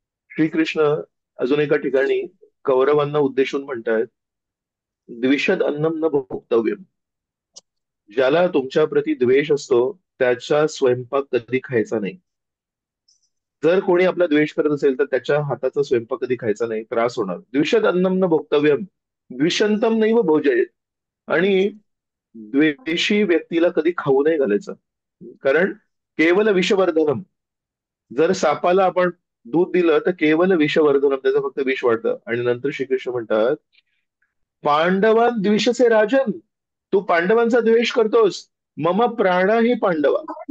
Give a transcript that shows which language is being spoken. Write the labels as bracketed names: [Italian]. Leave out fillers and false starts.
[Marathi] श्रीकृष्ण अजून एका ठिकाणी कौरवांना उद्देशून म्हणतात, [Sanskrit] द्विषद अन्नम न भोक्तव्यम, [Marathi] ज्याला तुमच्या प्रती द्वेष असतो त्याचा स्वयंपाक कधी खायचा नाही. जर कोणी आपला द्वेष करत असेल तर त्याच्या हाताचा स्वयंपाक कधी खायचा नाही, त्रास होणार. [Sanskrit] द्विषद अन्नम न भोक्तव्यम द्विषंतम नैव भोजयेत. [Marathi] आणि द्वेषी व्यक्तीला कधी खाऊ नाही घालायचं, कारण [Sanskrit] केवल विषवर्धनम. [Marathi] जर सापाला आपण दूध दिलं तर [Sanskrit] केवल विषवर्धनम, [Marathi] त्याचं फक्त विष वाढतं. आणि नंतर श्रीकृष्ण म्हणतात, [Sanskrit] पांडवान द्विषसे राजन, [Marathi] तू पांडवांचा द्वेष करतोस, [Sanskrit] मम प्राणा ही पांडवा.